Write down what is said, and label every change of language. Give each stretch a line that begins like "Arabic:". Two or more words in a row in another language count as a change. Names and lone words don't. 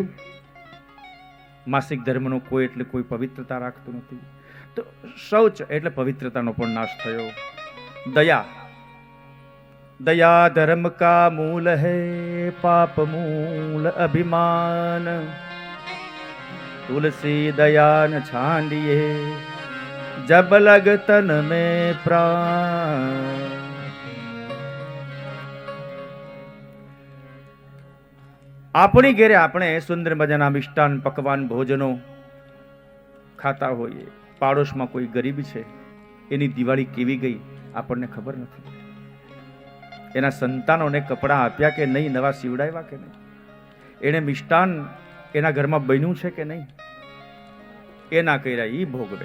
Gujarati: માસિક ધર્મનો કોઈ એટલે કોઈ પવિત્રતા રાખતું નથી. તો શૌચ એટલે પવિત્રતાનો પણ નાશ થયો.
Hindi: दया. दया धर्म का मूल है, पाप मूल अभिमान. तुलसी दयान छांडिए जब लग तन में प्राण।
Gujarati: આપણી ઘેરે આપણે સુંદર મજાના મિષ્ટાન પકવાન ભોજનો ખાતા હોઈએ, પાડોશમાં કોઈ ગરીબ છે, એની દિવાળી કેવી ગઈ આપણને ખબર નથી. એના સંતાનોને કપડાં આપ્યા કે નહીં, નવા સીવડાવ્યા કે નહીં, એને મિષ્ટાન એના ઘરમાં બન્યું છે કે નહીં, એના કર્યા ઈ ભોગવે.